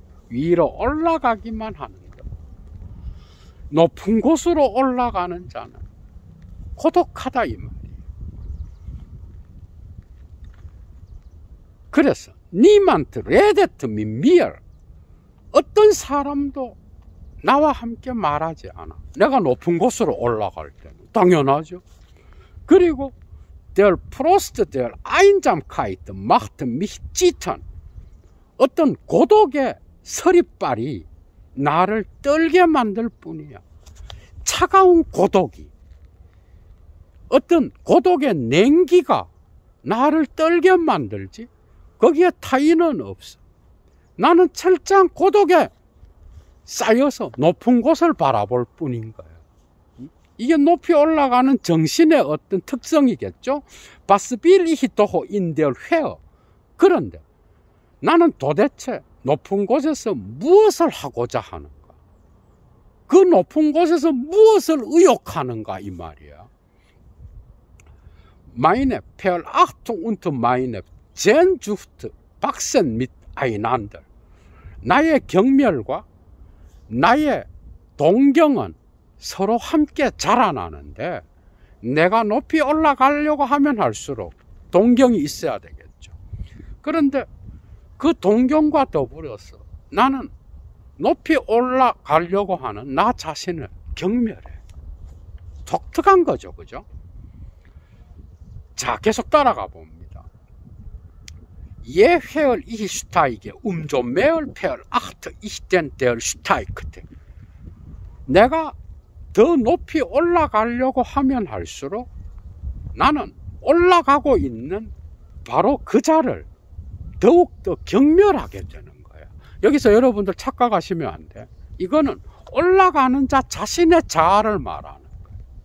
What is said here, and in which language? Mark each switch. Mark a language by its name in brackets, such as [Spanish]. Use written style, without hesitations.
[Korean] 위로 올라가기만 하는 것. 높은 곳으로 올라가는 자는 고독하다, 이 말이에요. 그래서 [German] 니만트 레데트 민미얼, [Korean] 어떤 사람도 나와 함께 말하지 않아. 내가 높은 곳으로 올라갈 때는 당연하죠. 그리고 [German] der Prost der Einsamkeit macht mich zittern. [Korean] 어떤 고독의 서리빨이 나를 떨게 만들 뿐이야. 차가운 고독이, 어떤 고독의 냉기가 나를 떨게 만들지 거기에 타인은 없어. 나는 철저한 고독에 쌓여서 높은 곳을 바라볼 뿐인 거예요. 이게 높이 올라가는 정신의 어떤 특성이겠죠. [German] 바스빌 이히토호 인데얼 회어. [Korean] 그런데 나는 도대체 높은 곳에서 무엇을 하고자 하는가? 그 높은 곳에서 무엇을 의욕하는가, 이 말이야. [German] Meine Verachtung und meine Sehnsucht wachsen mit einander. [Korean] 나의 경멸과 나의 동경은 서로 함께 자라나는데, 내가 높이 올라가려고 하면 할수록 동경이 있어야 되겠죠. 그런데 그 동경과 더불어서 나는 높이 올라가려고 하는 나 자신을 경멸해. 독특한 거죠, 그죠? 자, 계속 따라가 봅니다. [German] Je höher ich steige, umso mehr verachte ich den der steigt. [Korean] 내가 더 높이 올라가려고 하면 할수록 나는 올라가고 있는 바로 그 자를 더욱더 경멸하게 되는 거야. 여기서 여러분들 착각하시면 안 돼. 이거는 올라가는 자 자신의 자아를 말하는 거예요.